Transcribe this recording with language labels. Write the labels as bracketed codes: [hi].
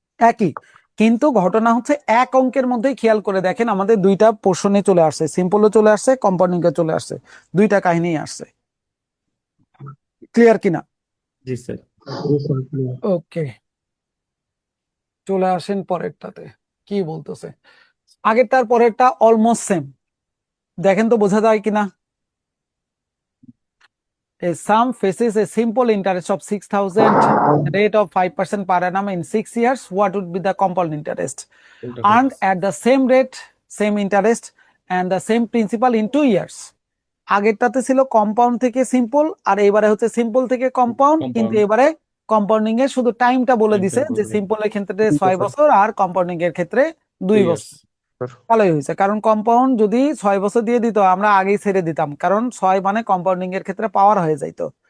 [bn] একই, কিন্তু ঘটনা হচ্ছে এক অঙ্কের মধ্যেই খেয়াল করে দেখেন আমাদের দুইটা পোর্শনে চলে আসছে, সিম্পলও চলে আসছে, কম্পাউন্ডিং এ চলে আসছে, দুইটা কাহিনী আসছে। ক্লিয়ার কিনা? জি স্যার। ওকে, চলে আসেন পরেরটাতে। কি বলতেছে? আগেরটার পরেরটা অলমোস্ট সেম, দেখেন তো বোঝা যায় কিনা। [en] A sum faces a simple interest of 6,000, rate of 5% per annum in 6 years. What would be the compound interest earned at the same rate, same interest, and the same principal in 2 years? [bn] আগেরটাতে ছিল compound থেকে simple, আর এবারে হচ্ছে simple থেকে compound, কিন্তু এবারে compounding এর শুধু টাইমটা বলে দিছে যে সিম্পলের ক্ষেত্রে 6 বছর আর কম্পাউন্ডিং এর ক্ষেত্রে 2 বছর। ভালোই হয়েছে, কারণ কম্পাউন্ড যদি 6 বছর দিয়ে দিত আমরা আগেই ছেড়ে দিতাম, কারণ 6 মানে কম্পাউন্ডিং এর ক্ষেত্রে পাওয়ার হয়ে যাইতো।